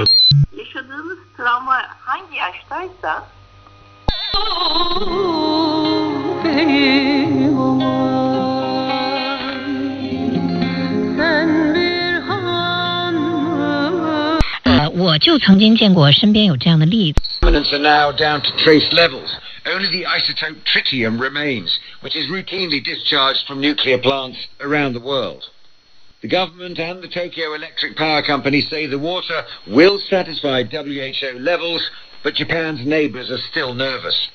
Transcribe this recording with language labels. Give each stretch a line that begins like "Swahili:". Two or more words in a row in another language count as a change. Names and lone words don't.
Turkish: Yaşadığımız travma hangi yaştaysa
Chinese: 我就曾经见过身边有这样的例子。
English: Contaminants are now down to trace levels. Only the isotope tritium remains, which is routinely discharged from nuclear plants around the world. The government and the Tokyo Electric Power Company say the water will satisfy WHO levels, but Japan's neighbors are still nervous.